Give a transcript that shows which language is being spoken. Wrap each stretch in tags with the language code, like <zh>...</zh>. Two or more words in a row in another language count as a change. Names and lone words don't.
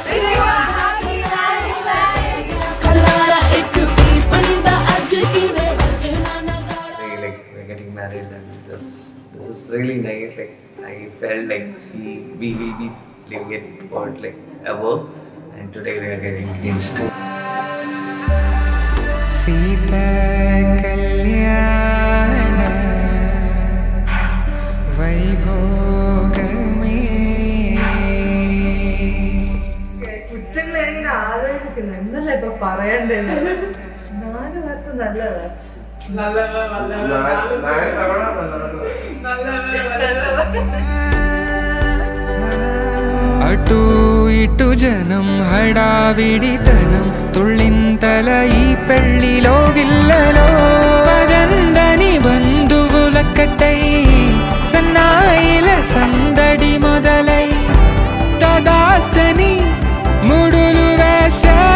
<pa>ਖਲਾਰਾ ਏਕ ਪੀਪਣੀ ਦਾ ਅਜ ਕੀ ਵੇ ਬਜਣਾ ਨਗਾੜਾ.</pa> <en>Like we're getting married and this is really nice. Like I felt like we will be living it for like ever, and today we are getting engaged.</en> <te>Sita Kalyana Vaibhogame.</te> <ml>കുറ്റങ്ങൾ എങ്ങനെ ആലോചിക്കുന്നു എന്നല്ലേ ഇപ്പൊ പറയണ്ടേ? 4 വർഷം നല്ലതാ.</ml> <te>అటు ఇటు జనం హడావిడితనం తుళ్ళింతల ఈ పెళ్లిలో గిల్లలో పదందని బంధువులక్కటై సన్నాయిల సందడి మొదలై తదాస్తని ముడులు వేసే</te>